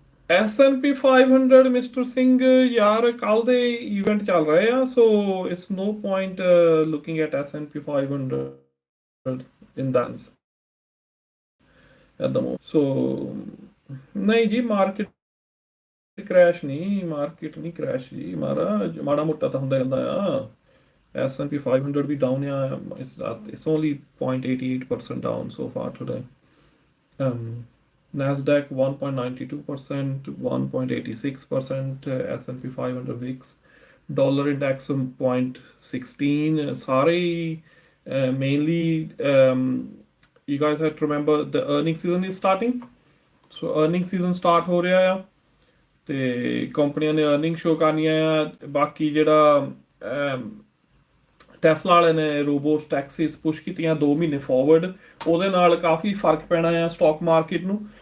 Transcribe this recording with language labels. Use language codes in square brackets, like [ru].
[en] S&P 500 [pa] mister Singh ਯਾਰ ਕੱਲ ਦੇ ਇਵੈਂਟ ਚੱਲ ਰਹੇ ਆ, [en] So it's no point looking at S&P 500 in dance at the moment. [pa] So ਨਹੀਂ ਜੀ, ਮਾਰਕੀਟ ਕ੍ਰੈਸ਼ ਨਹੀਂ, ਮਾਰਕੀਟ ਨਹੀਂ ਕ੍ਰੈਸ਼ ਜੀ ਮਹਾਰਾਜ, ਮਾੜਾ ਮੋਟਾ ਤਾਂ ਹੁੰਦਾ ਰਹਿੰਦਾ ਆ। [en] S&P 500 [pa] ਵੀ ਡਾਊਨ ਆ, [en] it's only 0.88% down so far today. Um, Nasdaq 1.92%, 1.86%, S&P 500 VIX, dollar index 0.16. Sorry, mainly you guys have to remember the earning season is starting. So earning season start [pa] ਹੋ ਰਿਹਾ ਆ ਤੇ ਕੰਪਨੀਆਂ ਨੇ ਅਰਨਿੰਗ ਸ਼ੋ ਕਰਨੀਆਂ ਆ। ਬਾਕੀ ਜਿਹੜਾ ਟੈਸਲਾ ਵਾਲੇ ਨੇ ਰੋਬੋਸ ਟੈਕਸੀਸ ਪੁਸ਼ ਕੀਤੀਆਂ 2 ਮਹੀਨੇ ਫਾਰਵਰਡ, ਉਹਦੇ ਨਾਲ ਕਾਫੀ ਫਰਕ ਪੈਣਾ ਆ ਸਟਾਕ ਮਾਰਕੀਟ ਨੂੰ।